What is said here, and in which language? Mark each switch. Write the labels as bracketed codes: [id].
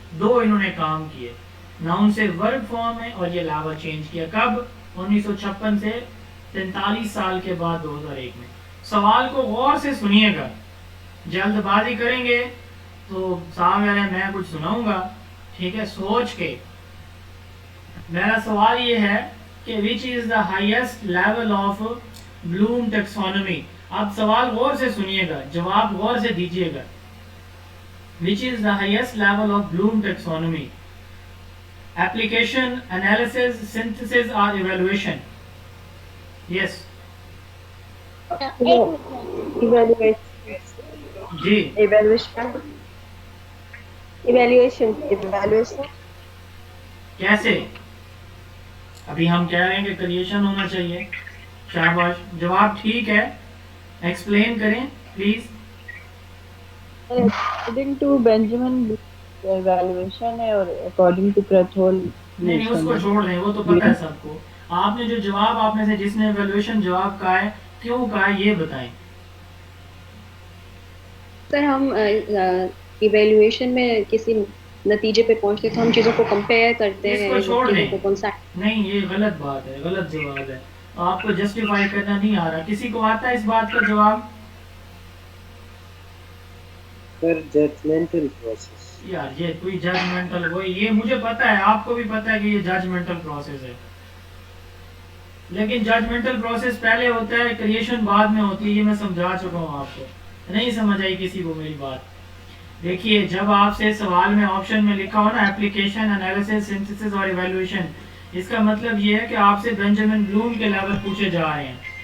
[ur] 2 انہوں نے کام کیے, ناؤن سے ورب فارم میں, اور یہ لاوا چینج کیا کب؟ 1956 سے 43 سال کے بعد 2001 میں. سوال کو غور سے سنیے گا, جلد بازی کریں گے تو صاحب یار میں کچھ سناؤں گا, ٹھیک ہے, سوچ کے. میرا سوال یہ ہے کہ [en] which is the highest level of Bloom taxonomy. [ur] آپ سوال غور سے سنیے گا, جواب غور سے دیجیے گا. [en] which is the highest level of Bloom taxonomy? Application, analysis, synthesis or evaluation? Yes. Evaluation. [ur] جی [en] Evaluation. Evaluation. Evaluation. [ur] کیسے؟ ابھی ہم کہہ رہے ہیں کہ کریشن ہونا چاہیے. شاباش, جواب ٹھیک ہے. ایکسپلین کریں please. [en] According to Benjamin, evaluation [ur] ہے اور [en] according to Krathwohl. [ur] نہیں نہیں, اس کو چھوڑ دیں, وہ تو پتہ ہے سب کو. آپ نے جو جواب, آپ میں سے جس نے ایویلویشن جواب کہا ہے, کیوں کہا ہے یہ بتائیں. سر ہم ایویلویشن میں کسی نتیجے پہ پہنچتے تو ہم چیزوں کو کمپیئر کرتے اس ہیں, کو چھوڑ دیں. چیزوں کو کون سا. نہیں, یہ غلط بات ہے, غلط جواب ہے. آپ کو جسٹیفائی کرنا نہیں آ رہا. کسی کو آتا ہے اس بات کا جواب؟ پر [en] judgmental process. [ur] یار یہ کوئی ججمنٹل, وہی یہ مجھے پتا ہے, آپ کو بھی پتا ہے کہ یہ ججمنٹل پروسیس ہے, لیکن ججمنٹل پروسیس پہلے ہوتا ہے, کریشن بعد میں ہوتی ہے. یہ میں سمجھا چکا ہوں آپ کو, نہیں سمجھ آئی کسی کو میری بات. دیکھیے, جب آپ سے سوال میں آپشن میں لکھا ہو نا ایپلیکیشن, انالیسس, سنتھسس اور ایویلویشن, اس کا مطلب یہ ہے کہ آپ سے بینجامن بلوم کے لیول پوچھے جا رہے ہیں.